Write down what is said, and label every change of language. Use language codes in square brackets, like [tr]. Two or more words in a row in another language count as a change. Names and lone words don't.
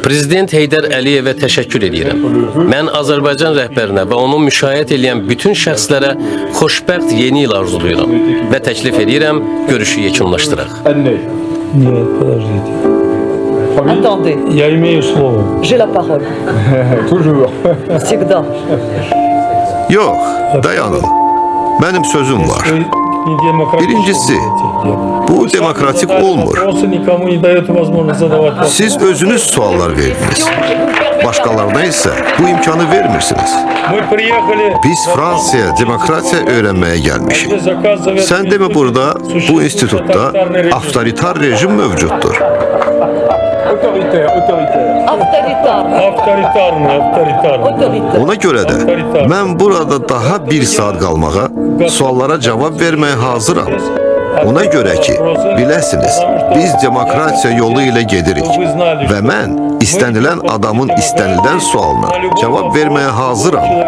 [az] Prezident Heydər Əliyevə təşəkkür edirəm. Mən Azərbaycan rəhbərinə və onu müşayiət edən bütün şəxslərə xoşbəxt yeni il arzuluyuram və təklif edirəm görüşü yekunlaşdıraq. [ru] Нет, подождите. [fr] Attendez, [ru] Я имею слово. [fr] j'ai la parole. Toujours. [ru] Всегда. [az] Yox, dayanın. Mənim sözüm var. [ru] Вы не демократически [az] Birincisi, [ru] делаете. [az] bu demokratik olmur. [ru] Вопросы никому не dает возможность задавать вопросы. [az] Siz özünüz suallar verdiniz. Başqalarına isə bu imkanı vermirsiniz. [ru] Мы приехали... [az] Biz Fransaya demokratiya öyrənməyə gəlmişik. Sən demə burada, bu institutda avtoritar rejim mövcuddur. [fr] Autoritaire, autoritaire. [ru] Авторитарно. Авторитарный. [fr] Autoritaire. [az] Ona görə də mən burada daha bir saat qalmağa, suallara cavab verməyə hazıram. Ona görə ki, biləsiniz, biz demokratiya yolu ilə gedirik və mən istənilən adamın istənilən sualına cavab verməyə hazıram.